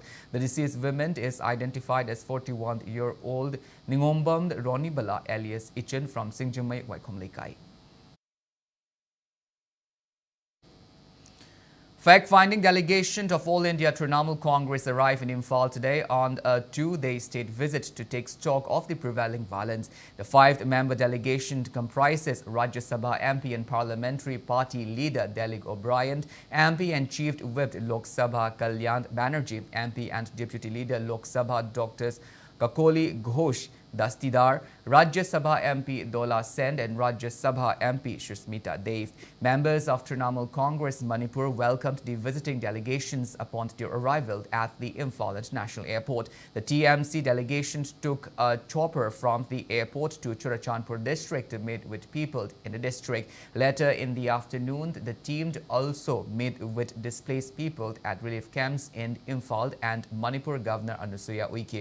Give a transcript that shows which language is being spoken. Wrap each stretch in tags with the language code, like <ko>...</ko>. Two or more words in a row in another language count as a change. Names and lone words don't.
<en>The deceased woman is identified as 41-year-old Ningombam Ronibala alias Ichin from Singjumai, Waikomlikai. Fact-finding delegation of All India Trinamool Congress arrived in Imphal today on a 2-day state visit to take stock of the prevailing violence. The 5-member delegation comprises Rajya Sabha MP and Parliamentary Party leader Delek O'Brien, MP and Chief Whip Lok Sabha Kalyan Banerjee, MP and Deputy Leader Lok Sabha Drs. Kakoli Ghosh Dastidar, Rajya Sabha MP Dola Sen and Rajya Sabha MP Shushmita Dev. Members of Trinamool Congress Manipur welcomed the visiting delegations upon their arrival at the Imphal International Airport. The TMC delegation took a chopper from the airport to Churachandpur district to meet with people in the district. Later in the afternoon, the team also met with displaced people at relief camps in Imphal and Manipur Governor Anusuya Uike.</en>